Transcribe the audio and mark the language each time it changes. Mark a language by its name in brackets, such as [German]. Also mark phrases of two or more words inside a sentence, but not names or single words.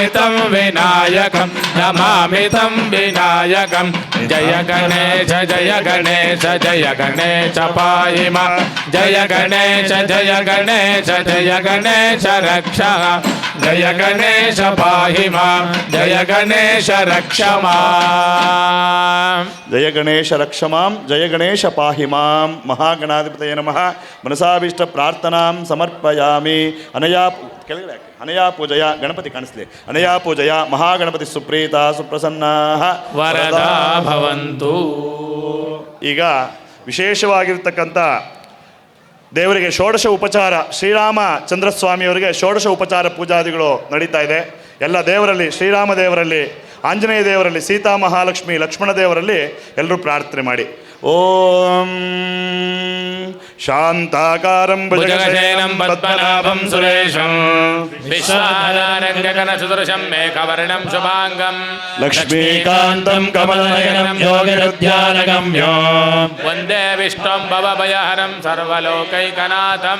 [Sanskrit] तं विनायकं नमामि तं विनायकं जय गणेश जय गणेश जय गणेश पाहि मां जय गणेश जय गणेश जय गणेश रक्ष जय गणेश पाहि मां जय गणेश रक्ष मां जय गणेश रक्ष मां जय गणेश पाहि मां महागणाधिपतये नमः मनसाभीष्ट प्रार्थनां समर्पयामि [Kannada] ಕೆಳಗಡೆ ಹಾಕಿ. ಅನಯಾ ಪೂಜೆಯ ಗಣಪತಿ ಕಾಣಿಸ್ಲಿ. [Sanskrit] अनया पूजया महागणपति सुप्रीत सुप्रसन्न वरदा भवन्तु. [Kannada] ಈಗ ವಿಶೇಷವಾಗಿರ್ತಕ್ಕಂಥ ದೇವರಿಗೆ ಷೋಡಶ ಉಪಚಾರ, ಶ್ರೀರಾಮಚಂದ್ರಸ್ವಾಮಿಯವರಿಗೆ ಷೋಡಶ ಉಪಚಾರ ಪೂಜಾದಿಗಳು ನಡೀತಾ ಇದೆ. ಎಲ್ಲ ದೇವರಲ್ಲಿ, ಶ್ರೀರಾಮ ದೇವರಲ್ಲಿ, ಆಂಜನೇಯ ದೇವರಲ್ಲಿ, ಸೀತಾ ಮಹಾಲಕ್ಷ್ಮಿ, ಲಕ್ಷ್ಮಣ ದೇವರಲ್ಲಿ ಎಲ್ಲರೂ ಪ್ರಾರ್ಥನೆ ಮಾಡಿ. [Sanskrit] ॐ शान्ताकारं भुजगशयनं पद्मनाभं सुरेशं विश्वाधारं चतुर्शं मेघवर्णं शुभाङ्गं लक्ष्मीकान्तं कमलनयनं योगिरुध्यानगम्यो वन्दे विष्णुं भवभयहरं सर्वलोकैकनाथं.